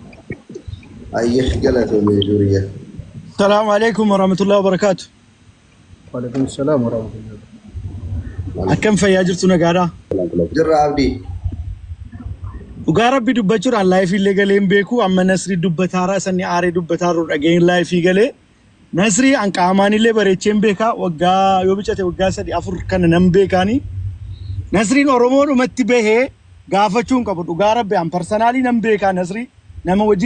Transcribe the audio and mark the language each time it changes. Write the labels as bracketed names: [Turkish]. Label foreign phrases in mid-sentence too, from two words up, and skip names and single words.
[Arabic] ayyih galato meeduriya السلام عليكم ورحمة الله وبركاته وعليكم السلام ورحمة الله [Oromo] Akkam fayyaa jirtu nagaadha jirra abdi Ugaa rabbi dubbachuudhaan laayifii illee galee hin beeku amma Nasrii dubbataara sanni aaree dubbataaruu dhageen laayifii galee Nasrii an qaamaan illee bareechee hin beekaa waggaa yoo bicate waggaa 3-4 kana nan beekaani Nasriin Oromoodhumatti bahee gaafachuun qabu dhugaa rabbi an parsanaalii nan beekaa Nasrii nama hojii